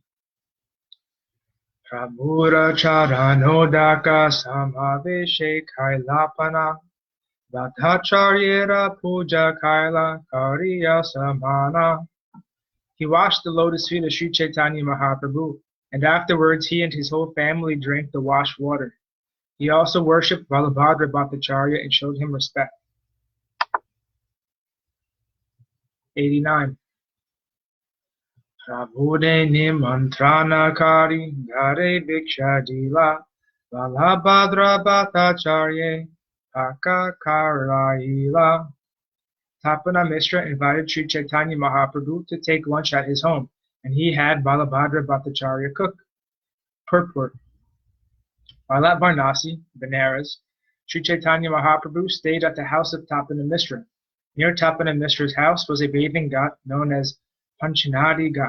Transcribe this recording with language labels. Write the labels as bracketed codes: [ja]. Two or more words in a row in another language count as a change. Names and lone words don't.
[bn] প্রভুর চরণোদক সমাবেশে কৈলপান ভট্টাচার্যের পূজা কৈল করিয়া সমান. [en] He washed the lotus feet of Sri Chaitanya Mahaprabhu, and afterwards he and his whole family drank the washed water. He also worshipped Balabhadra Bhattacharya and showed him respect. '89. [bn] প্রভুদে নিমন্ত্রণকরি ঘরে ভিক্ষা দিল বলভদ্র ভট্টাচার্য পাককরাইল. [en] Tapana Mishra invited Sri Chaitanya Mahaprabhu to take lunch at his home, and he had Balabhadra Bhattacharya cook. Purport. While at Varanasi, Benares, Sri Chaitanya Mahaprabhu stayed at the house of Tapana Mishra. Near Tapana Mishra's house was a bathing ghat known as Panchanadi Ghat.